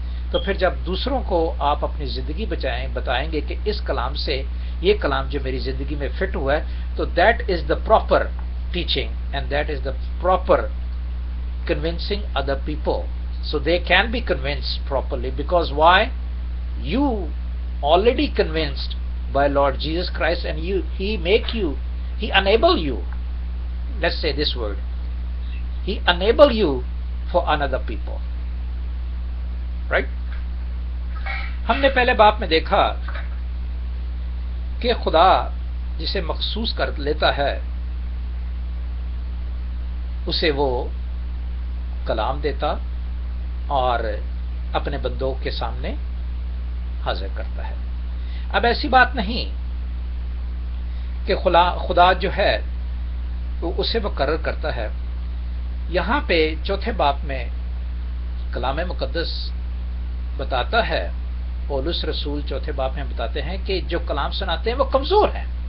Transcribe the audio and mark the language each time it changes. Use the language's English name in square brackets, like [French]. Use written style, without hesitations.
[Urdu] تو پھر جب دوسروں کو آپ اپنی زندگی بتائیں گے کہ اس کلام سے یہ کلام جو میری زندگی میں فٹ ہوا ہے، تو [English] That is the proper teaching and that is the proper convincing other people so they can be convinced properly. Because why? You already convinced by Lord Jesus Christ and he enable you, let's say this word, he enable you for another people, right? [Urdu] ہم نے پہلے باب میں دیکھا کہ خدا جسے مخصوص کر لیتا ہے اسے وہ کلام دیتا اور اپنے بندوں کے سامنے حاضر کرتا ہے۔ اب ایسی بات نہیں کہ خدا جو ہے وہ اسے مقرر کرتا ہے۔ یہاں پہ چوتھے باب میں کلام مقدس بتاتا ہے، پولس رسول چوتھے باب میں بتاتے ہیں کہ جو کلام سناتے ہیں وہ کمزور ہیں۔